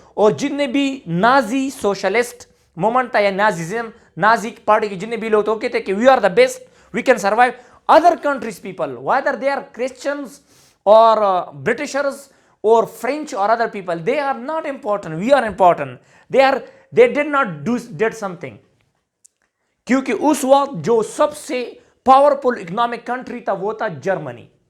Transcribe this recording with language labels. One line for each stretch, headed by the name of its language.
Hindi: और जितने भी नाजी सोशलिस्ट मोमेंट था या नाजिज्म, नाजी पार्टी के जितने भी लोग थे, वो कहते कि
English: We are the best, we can survive other countries people, whether they are Christians और Britishers or French or other people, they are not important, we are important. They did not did something.
Hindi: क्योंकि उस वक्त जो सबसे powerful economic country था वो था Germany.